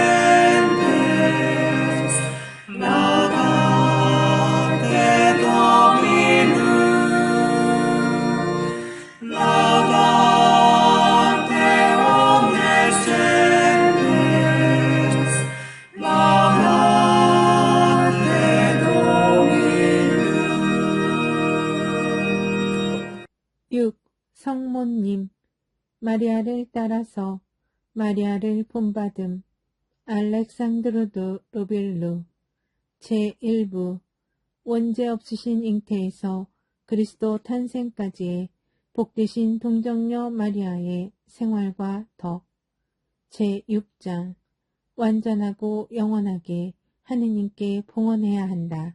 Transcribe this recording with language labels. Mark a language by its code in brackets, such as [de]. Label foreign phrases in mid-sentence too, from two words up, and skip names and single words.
[la] gentes, laudate Dominum, laudate omnes gentes, laudate Dominum. 6. [ko] 성모님 마리아를 따라서 마리아를 본받음 알렉산드르 로빌루 제1부 원죄 없으신 잉태에서 그리스도 탄생까지의 복되신 동정녀 마리아의 생활과 덕 제6장 완전하고 영원하게 하느님께 봉헌해야 한다.